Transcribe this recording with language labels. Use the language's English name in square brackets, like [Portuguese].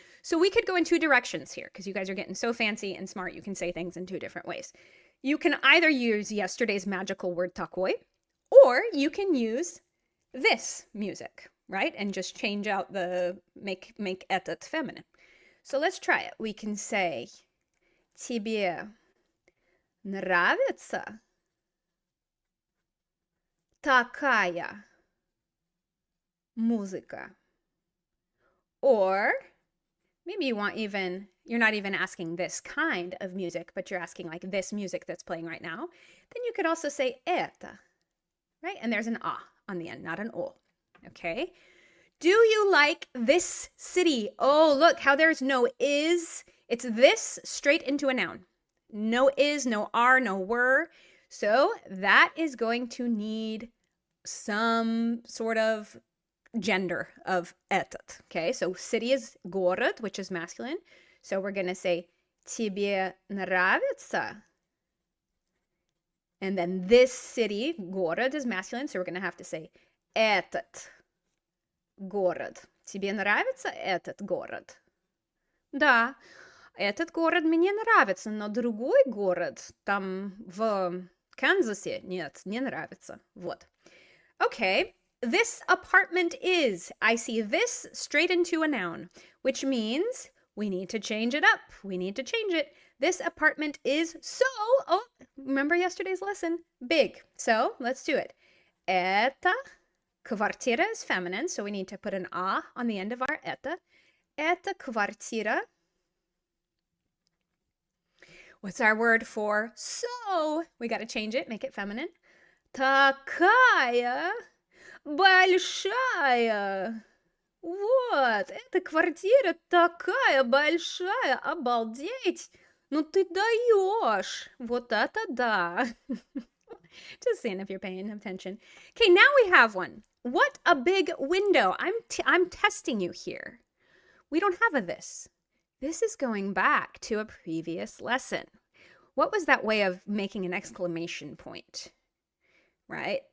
[English] So we could go in two directions here because you guys are getting so fancy and smart. You can say things in two different ways. You can either use yesterday's magical word такой, or you can use this music, right? And just change out the make этот feminine. So let's try it. We can say [Russian] тебе нравится такая музыка? [English] Or maybe you're not even asking this kind of music, but you're asking like this music that's playing right now. Then you could also say это, right? And there's an a on the end, not an o. Okay? Do you like this city? Oh, look how there's no is. It's this straight into a noun. No is, no are, no were. So that is going to need some sort of gender of этот. Okay, so city is город, which is masculine. So we're going to say [Russian] тебе нравится. [English] And then this city, город, is masculine. So we're going to have to say [Russian] этот город. Тебе нравится этот город? Да, этот город мне нравится, но другой город там в Канзасе нет, не нравится. [English] Вот. Okay. This apartment is. I see this straight into a noun, which means we need to change it up. We need to change it. This apartment is so, remember yesterday's lesson? Big. So let's do it. [Russian] Это квартира [English] is feminine, so we need to put an a on the end of our это. [Russian] Это квартира. [English] What's our word for so? We got to change it, make it feminine. [Russian] Такая большая. Вот, эта квартира такая большая, обалдеть. Ну ты даешь. Вот это да. [English] Just seeing if you're paying attention. Okay, now we have one. What a big window. I'm testing you here. We don't have a this. This is going back to a previous lesson. What was that way of making an exclamation point? Right?